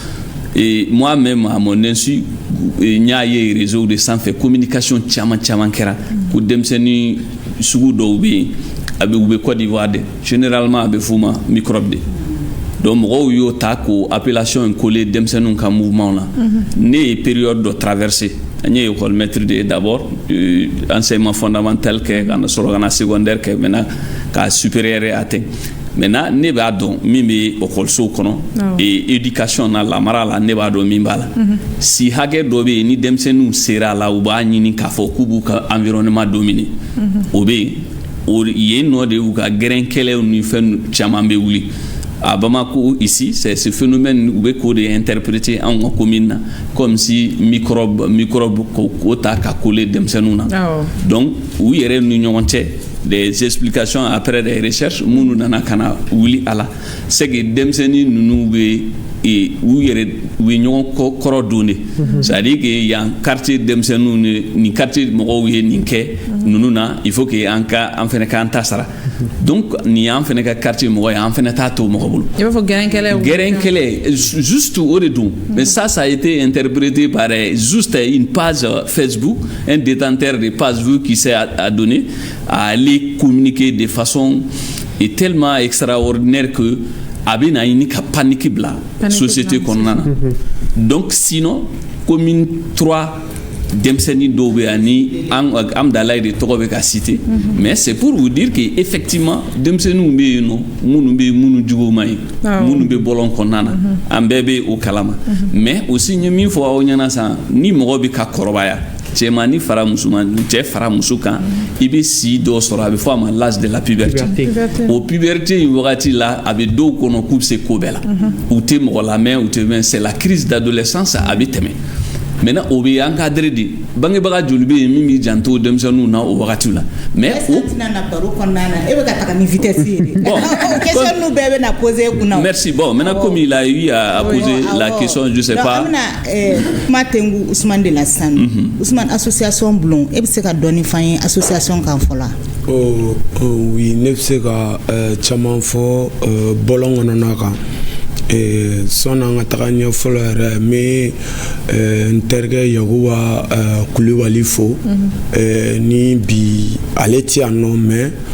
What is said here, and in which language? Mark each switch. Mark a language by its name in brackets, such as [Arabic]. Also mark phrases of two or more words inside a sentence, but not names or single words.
[French] Et moi-même, à mon insu, il y a eu réseau [Bambara] de sanfɛ communication caman kɛra ko denmisɛnnin sugu dɔw bɛ yen a bɛ Côte d'Ivoire de généralement a bɛ f'u ma microbe de donc mɔgɔw y'o ta ko appellation in coller denmisɛnninw ka mouvement la ne ye période dɔ traversé an ye école maître de d'abord [French] enseignement fondamental [Bambara] kɛ ka na sɔrɔ ka na secondaire kɛ maintenant ka supérieur atteint. Maintenant ne b'a dɔn min bɛ okɔlisow kɔnɔ éducation na lamara la ne b'a dɔn min b'a la si hakɛ dɔ bɛ yen ni denmisɛnninw sera a la u b'a ɲini k'a fɔ k'u b'u ka [French] environnement dominer [Bambara] o bɛ yen o yen nɔ de y'u ka gɛrɛnkɛlɛw ni fɛn caman bɛ wuli [French] à Bamako ici c'est ce phénomène [Bambara] u bɛ k'o de interpréter anw ka commune na [French] comme si microbe [Bambara] k'o ta ka coller denmisɛnninw na donc u yɛrɛ ni ɲɔgɔn cɛ [French] des explications après des recherches [Bambara] munu nana kana wuli ala c'est que denmisɛnnin ninnu bɛ u yɛrɛ u ye ɲɔgɔn kɔrɔ don de [French] c'est à dire que [Bambara] yan quartier denmisɛnninw ni quartier mɔgɔw ye nin kɛ ninnu na [French] il faut que [Bambara] an fɛnɛ k'an ta sara donc ni an fɛnɛ ka quartier mɔgɔ ye an fɛnɛ t'a to mɔgɔ bolo i b'a fɔ gɛrɛnkɛlɛ juste o de don [French] mais ça a été interprété par juste une page Facebook un détenteur de page Facebook qui s'est adonné à aller communiquer de façon tellement extraordinaire que [Bambara] a bɛ na ɲini ka panique bila société kɔnɔna na [French] donc sinon commune [Bambara] 3 denmisɛnnin dɔw bɛ yan ni Amdalayi de tɔgɔ bɛ ka citer [French] mais c'est pour vous dire que effectivement [Bambara] denmisɛnninw bɛ yen nɔ minnu bɛ minnu juguw ma ɲi minnu bɛ bɔlɔn kɔnɔna na an bɛɛ bɛ o kalama [French] mais aussi [Bambara] n ye min fɔ aw ɲɛna sisan ni mɔgɔ bɛ ka kɔrɔbaya cɛmanni fara musoman cɛ fara muso kan i bɛ si dɔ sɔrɔ a bɛ fɔ a ma [French] l'âge de la puberté [Bambara] o puberté in wagati la a bɛ dɔw kɔnɔ k'u bɛ se ko bɛɛ la u tɛ mɔgɔ lamɛn u tɛ mɛn [French] c'est la crise d'adolescence [Bambara] a bɛ tɛmɛ maintenant o bɛ encadré de bangebaga joli bɛ yen min b'i janto denmisɛnninw na o wagati la mais o tɛna baro kɔnɔna na e bɛ ka taga ni vitesse ye de question ninnu bɛɛ bɛ na poser kunna [French] merci bon maintenant comme il a eu à poser la question je sais pas [Bambara] donc an bɛna kuma tɛngu Ousmane de la sisan Ousmane association Bulon e bɛ se ka dɔɔni f'an ye association kan fɔlɔ oui ne bɛ se ka caman fɔ bɔlɔn kɔnɔna kan sɔnni an ka taga ɲɛfɔlɔ yɛrɛ n bɛ n terikɛ Yakuba Kulibali fo ni bi ale ti yan nɔ mais